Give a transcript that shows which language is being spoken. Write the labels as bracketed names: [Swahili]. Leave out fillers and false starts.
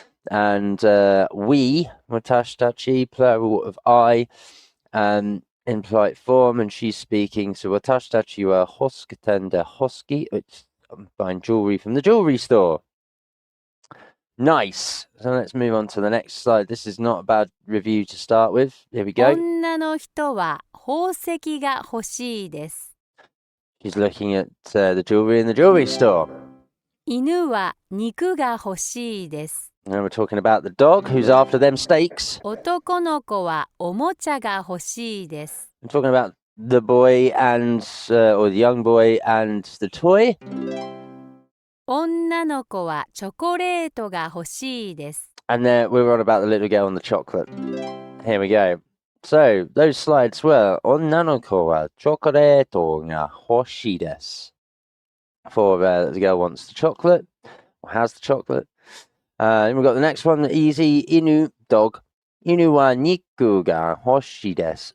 [English] And we, watashi tachi, plural of I, in polite form, and she's speaking. So [Japanese] watashi tachi wa hoskiten de hoski. [English] I'm buying jewelry from the jewelry store. Nice. So let's move on to the next slide. This is not a bad review to start with. Here we go. [Japanese] 女の人は宝石が欲しいです。 [English] She's looking at the jewelry in the jewelry store. [Japanese] 犬は肉が欲しいです。 [English] And we're talking about the dog who's after them steaks. [Japanese] 男の子はおもちゃが欲しいです。 [English] I'm talking about the boy and or the young boy and the toy. [Japanese] 女の子はチョコレートが欲しいです。 [English] And we were on about the little girl and the chocolate. Here we go. So those slides were [Japanese] Onnanoko wa chokoreto ga hoshii desu. [English] For the girl wants the chocolate or has the chocolate. Then we've got the next one, easy. Inu, dog. [Japanese] Inu wa niku ga hoshii desu.